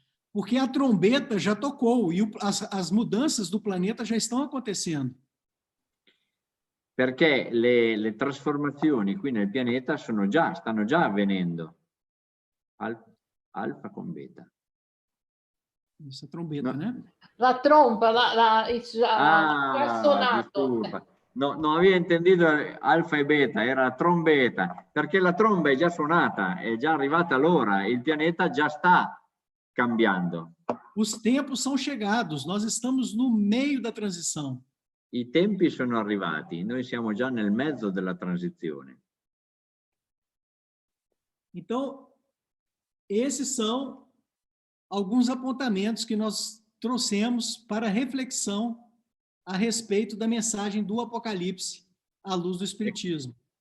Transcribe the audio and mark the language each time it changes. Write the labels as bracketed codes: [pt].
[pt] Porque a trombeta já tocou e as mudanças do planeta já estão acontecendo. [it] Perché le trasformazioni qui nel pianeta stanno già avvenendo. Alfa con beta. [pt] Essa trombeta, [it] No. [pt] né? [it] La tromba, ha suonato. [es] Disculpa. [it] No, non avevo intendito alfa e beta, era trombeta, perché la tromba è già suonata, è già arrivata l'ora, il pianeta già sta cambiando. [pt] Os tempos são chegados, nós estamos no meio da transição. [it] I tempi sono arrivati, noi siamo già nel mezzo della transizione. [pt] Então, esses são alguns apontamentos que nós trouxemos para reflexão a respeito da mensagem do Apocalipse à luz do Espiritismo.